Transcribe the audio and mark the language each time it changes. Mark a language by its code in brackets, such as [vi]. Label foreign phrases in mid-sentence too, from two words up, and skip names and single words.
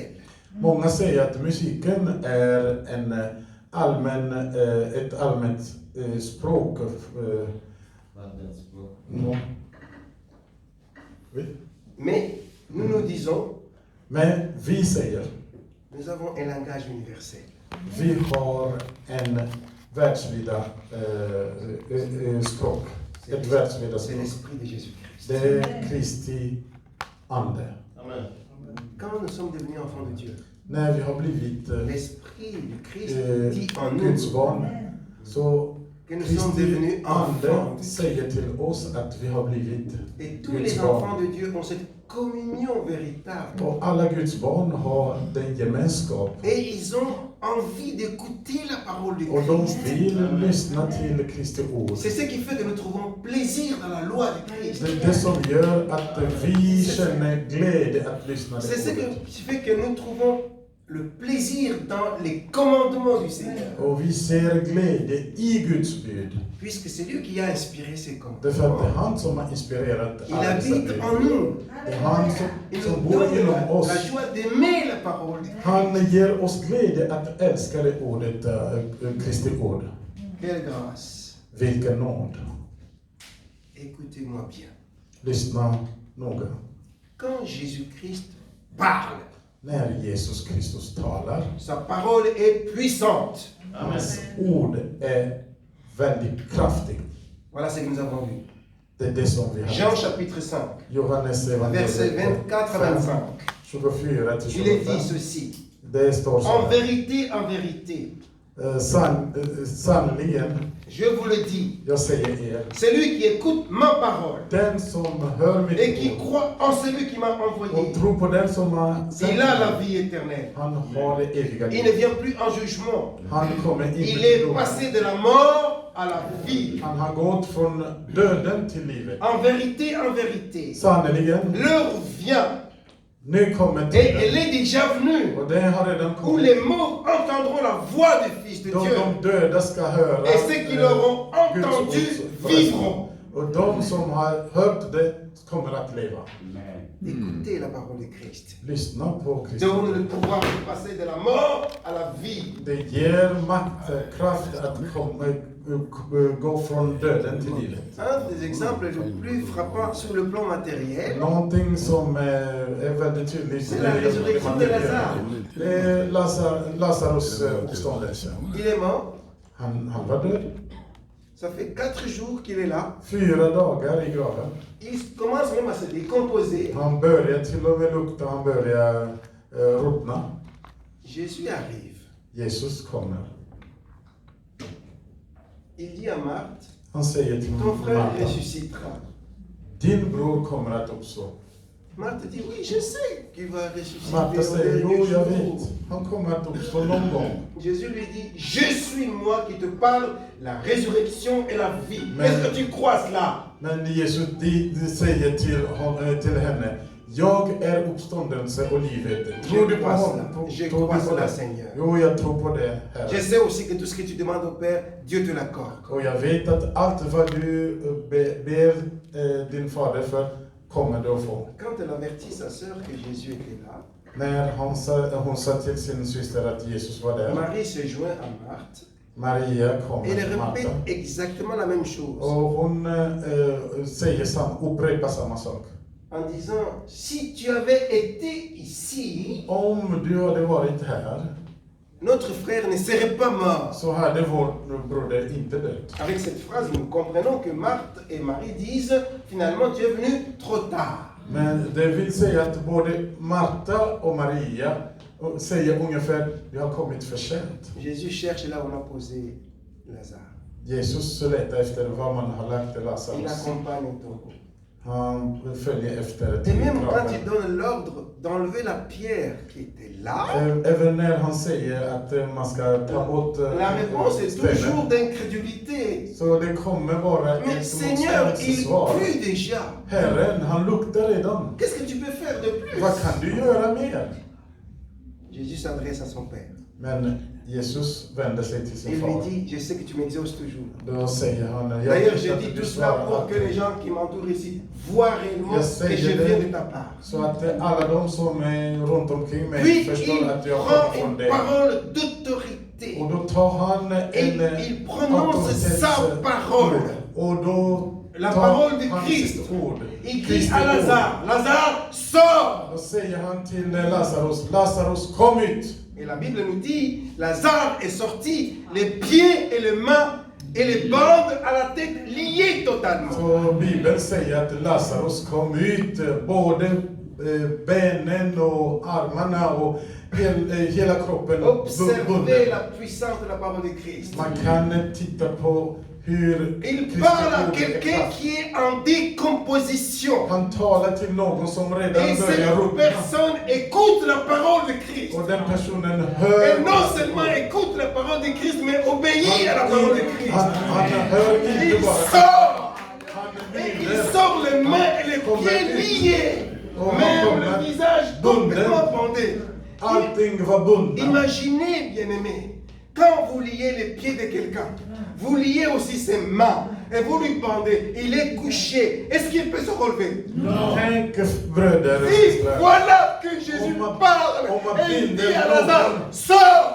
[sv] Många säger att musiken är ett allmänt språk. [fr] Mais nous nous disons, [sv] Men vi säger, [fr] nous avons un langage universel. [sv] vi har en världsvida språk. Ett världsvida [fr] C'est [sv] språk. [fr] l'esprit de Jésus-Christ. [sv] Det är Kristi ande. [fr] Quand nous sommes devenus enfants de Dieu, [sv] När vi har blivit [fr] l'esprit de Christ dit en [sv] Guds [fr] nous [sv] barn, så [fr] que nous sommes [sv] Kristi [fr] devenus enfants [sv] ande [fr] de Dieu. [sv] säger till oss att vi har blivit [fr] Et tous [sv] Guds [fr] les [sv] barn. [fr] enfants de Dieu ont cette communion véritable. [sv] Och alla Guds barn har den gemenskap. [fr] Et ils ont envie d'écouter la parole de [sv] Och de [fr] Christ. [sv] vill lyssna till Kristi ord. [fr] C'est ce qui fait que nous trouvons plaisir dans la loi de Christ. [sv] Det är det som gör att vi känner glädje att lyssna [fr] C'est ce [sv] till ordet. [fr] qui fait que nous trouvons le plaisir dans les commandements du Seigneur. [sv] Och vi ser glädje i Guds bud. [fr] Puisque c'est lui qui a inspiré ces [sv] Därför att det är [fr] commandements. [sv] han som har inspirerat [fr] Il [sv] alla dessa [fr] habite [sv] bud. [fr] en nous. [sv] Det är han [fr] Il [sv] som [fr] nous [sv] bor [fr] donne [sv] inom [fr] la [sv] oss. [fr] joie d'aimer la parole de Dieu. [sv] Han ger oss glädje att älska det ordet, Kristi ord. [fr] Quelle grâce. [sv] Vilken nåd. [fr] Écoutez-moi bien. [sv] Lyssna noga. [fr] Quand Jésus-Christ parle, [sv] När Jesus Kristus talar, [fr] sa parole est puissante. [sv] hans ord är väldigt kraftigt. [fr] Voilà ce que nous avons vu. [sv] Det är det som vi [fr] Jean [sv] har. [fr] chapitre 5, [sv] Johannes [fr] verset [sv] evangeliet [fr] 24 à 25. [sv] 24 till [fr] Il est dit [sv] 25. [fr] ceci. [sv] Det står så [fr] En [sv] här. [fr] vérité, [sv] Sannerligen, [fr] je vous le dis, [sv] jag säger er, [fr] celui qui écoute ma parole [sv] den som hör [fr] et [sv] mitt [fr] qui [sv] ord [fr] croit en celui qui m'a [sv] och [fr] envoyé, [sv] tror på den som har sänt [fr] il a la [sv] mig, [fr] vie éternelle. [sv] han har det eviga [fr] Il ne [sv] livet. [fr] vient plus en jugement. [sv] Han kommer inte [fr] Il [sv] till [fr] est [sv] dom. [fr] passé de la mort à la vie. [sv] Han har gått från döden till livet. [fr] En vérité, [sv] Sannerligen, [fr] l'heure vient [sv] nu kommer [fr] et [sv] tiden. [fr] elle est déjà venue [sv] Och det har redan [fr] où [sv] kommit. [fr] les morts entendront la voix du Fils de Dieu [sv] De döda ska höra [fr] et ceux qui l'auront [sv] Guds [fr] entendu [sv] ord. [fr] vivront. [sv] Och de som har hört det kommer att leva. [fr] Écoutez la parole de Christ. [sv] Lyssna på Kristus. [fr] Donne le pouvoir de passer de la mort à la vie. [sv] Det ger makt, kraft att gå från döden till livet. [fr] Un des exemples les plus frappants sur le plan matériel, [sv] Någonting som är väldigt tydligt. [fr] c'est la résurrection de Lazare. [sv] Det är Lazarus uppståndelse. [fr] Il est mort, [sv] Han var död. [fr] ça fait 4 jours qu'il est là. [sv] 4 dagar i graven. [fr] Il commence même à se décomposer. [sv] Han börjar till och med lukta, han börjar ruttna. [fr] Jésus arrive. [sv] Jesus kommer. [fr] Il dit à Marthe, [sv] Han säger till [fr] ton frère [sv] Marta, [fr] ressuscitera. [sv] din bror kommer att uppstå. [fr] Marthe dit, oui, je sais qu'il va ressusciter [sv] Marta [fr] au [sv] säger, jo [fr] dernier [sv] jag [fr] jour. [sv] vet, han kommer att uppstå någon gång. [fr] Jésus lui dit, je suis moi qui te parle, la résurrection et la vie. Mais- Est-ce que tu crois cela? [sv] Men Jesus säger till henne, jag är uppståndelse och livet. Tror du på honom? [fr] Je [sv] Tror [fr] crois [sv] du på [fr] cela, [sv] det? [fr] Seigneur. [sv] Jo, jag tror på det, [fr] Je [sv] Herre. [fr] sais aussi que tout ce que tu demandes au Père, Dieu te l'accorde. [sv] Och jag vet att allt vad du ber din fader för kommer du att få. [fr] Quand elle avertit sa sœur que Jésus était là, [sv] När hon sa till sin syster att Jesus var där, [fr] Marie se joint à Marthe [sv] Maria [fr] et [sv] kommer [fr] elle [sv] till Marta. [fr] répète exactement la même chose. [sv] Och hon upprepar samma sak. [fr] En disant, si tu avais été ici, [sv] Om du hade varit här [fr] notre frère ne serait pas mort. [sv] så hade vår broder inte dött. [fr] Avec cette phrase, nous comprenons que Marthe et Marie disent, finalement, tu es venu trop tard. [sv] Men det vill säga att både Marta och Maria säger ungefär, vi har kommit för sent. [fr] Jésus cherche là où on a posé Lazare. [sv] Jesus letar efter var man har lagt [fr] Il [sv] Lazarus. [fr] accompagne au tombeau. [sv] Han följer efter [fr] Et [sv] till [fr] même quand [sv] graven. [fr] il donne l'ordre d'enlever la pierre qui était là, [sv] Även när han säger att man ska ta bort [fr] la réponse est [sv] stenen. [fr] toujours d'incrédulité. [sv] Så det kommer vara [fr] Mais [sv] ett [fr] Seigneur, il [sv] svar. [fr] pue déjà. [sv] Herren, han luktar redan. [fr] Qu'est-ce que tu peux faire de plus? [sv] Vad kan du göra mer? [fr] Jésus s'adresse à son Père. [sv] Men Jesus vänder sig till sin [fr] Il lui [sv] far. [fr] dit, je sais que tu m'exauces toujours. [sv] Då säger han, jag [fr] D'ailleurs, [sv] vet [fr] je [sv] att [fr] dis [sv] du [fr] tout cela [sv] svarar [fr] pour que les [sv] alltid. [fr] gens qui m'entourent ici voient réellement [sv] Jag [fr] que [sv] säger [fr] je [sv] det. [fr] viens de ta part. [sv] Så att alla de som är runt omkring mig [fr] Puis [sv] förstår att [fr] il [sv] jag [fr] prend [sv] kommer från [fr] une [sv] dig. [fr] parole d'autorité. [sv] Och då tar han en [fr] Il prononce sa parole. [sv] Och då [fr] La [sv] tar [fr] parole de [sv] han [fr] Christ. [sv] sitt ord. [fr] Il dit [sv] Kristi [fr] à [sv] ord. [fr] Lazare, Lazare, sors! [sv] Då säger han till Lazarus, Lazarus kom ut. [fr] Et la Bible nous dit, Lazare est sorti, les pieds et les mains et les bandes à la tête liées totalement. [sv] Så Bibeln säger att Lazarus kom ut, både benen och armarna och hela kroppen [fr] Observez [sv] bunden. [fr] la puissance de la parole de Christ. [sv] Man kan titta på hur [fr] Il [sv] Kristi [fr] parle à [sv] ord är [fr] quelqu'un [sv] kraft. [fr] qui est en décomposition. [sv] Han talar till någon som redan [fr] Et [sv] börjar [fr] cette [sv] ruttna. [fr] personne écoute la parole de Christ. [sv] Och den personen [fr] Et [sv] hör. [fr] non seulement écoute la parole de Christ, mais obéit à la parole de Christ. [sv] Han hör inte [fr] Il [sv] bara. [fr] sort. [sv] Han [fr] Et il [sv] lyder. [fr] sort les mains et les pieds liés. Même le visage complètement bandé. [sv] Allting var bundna. [fr] Imaginez, bien-aimés, quand vous liez les pieds de quelqu'un, vous liez aussi ses mains et vous lui bandez. Il est couché. Est-ce qu'il peut se relever? [sv] Tänk bröder och [fr] Et [sv] systrar. [fr] voilà que Jésus parle et il dit à Lazare, sors!